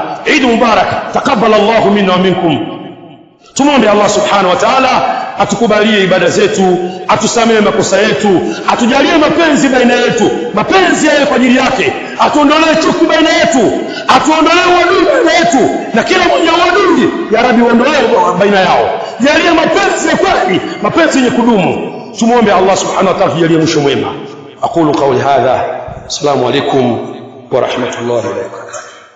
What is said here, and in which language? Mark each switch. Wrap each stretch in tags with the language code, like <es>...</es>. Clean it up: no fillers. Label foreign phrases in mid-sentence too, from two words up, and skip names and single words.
<ar>عيد مبارك تقبل الله منا ومنكم.</ar> <sw>Tumwombe Allah</sw> <ar>سبحانه وتعالى</ar> <sw>atukubalie ibada zetu, atusamehe makosa yetu, atujalie mapenzi baina yetu, mapenzi yale kwa ajili yake, atuondolee chuki baina yetu, atuondolee uadui baina yetu, na kila mmoja uadui ya Rabbi uondolee baina yao. Jalia mapenzi ya kweli, mapenzi yenye kudumu. Tumwombe Allah</sw> <ar>سبحانه وتعالى</ar> <sw>tujalie mwisho mwema.</sw> <ar>أقول قولي هذا السلام عليكم ورحمة الله وبركاته.</ar>